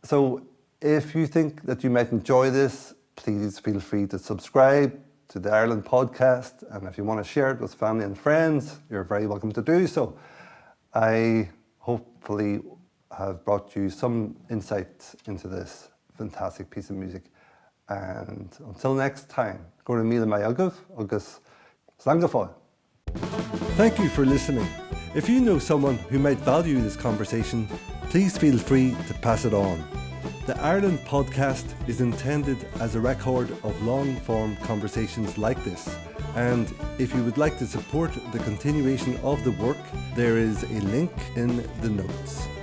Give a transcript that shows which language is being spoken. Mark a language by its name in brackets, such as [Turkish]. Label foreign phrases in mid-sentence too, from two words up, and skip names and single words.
[English] So if you think that you might enjoy this, please feel free to subscribe to the Ireland podcast, and if you want to share it with family and friends, you're very welcome to do so. I hopefully have brought you some insight into this fantastic piece of music. And until next time, [Irish] go to Míle Maith Agaibh, agus slán go fóill. [English] Thank you for listening. If you know someone who might value this conversation, please feel free to pass it on. The Ireland podcast is intended as a record of long-form conversations like this, and if you would like to support the continuation of the work, there is a link in the notes.